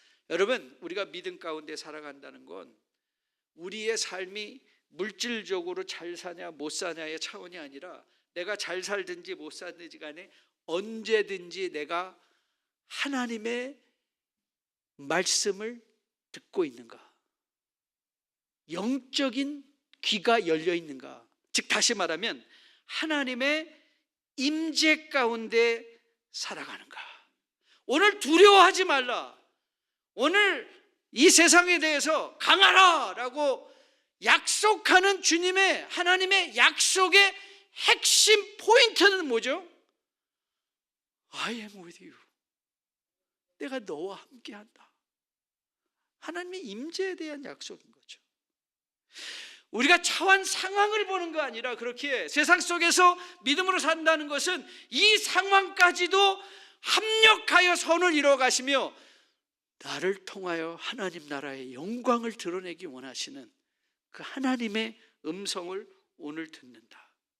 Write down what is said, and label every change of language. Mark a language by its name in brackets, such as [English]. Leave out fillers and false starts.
[Korean] 여러분, 우리가 믿음 가운데 살아간다는 건 우리의 삶이 물질적으로 잘 사냐 못 사냐의 차원이 아니라 내가 잘 살든지 못 살든지 간에 언제든지 내가 하나님의 말씀을 듣고 있는가, 영적인 귀가 열려 있는가, 즉 다시 말하면 하나님의 임재 가운데 살아가는가. 오늘 두려워하지 말라, 오늘 이 세상에 대해서 강하라 라고 약속하는 주님의, 하나님의 약속의 핵심 포인트는 뭐죠? [English] I am with you, [Korean] 내가 너와 함께한다. 하나님의 임재에 대한 약속인 거죠. 우리가 처한 상황을 보는 거 아니라 그렇게 세상 속에서 믿음으로 산다는 것은 이 상황까지도 합력하여 선을 이루어 가시며 나를 통하여 하나님 나라의 영광을 드러내기 원하시는 그 하나님의 음성을 오늘 듣는다.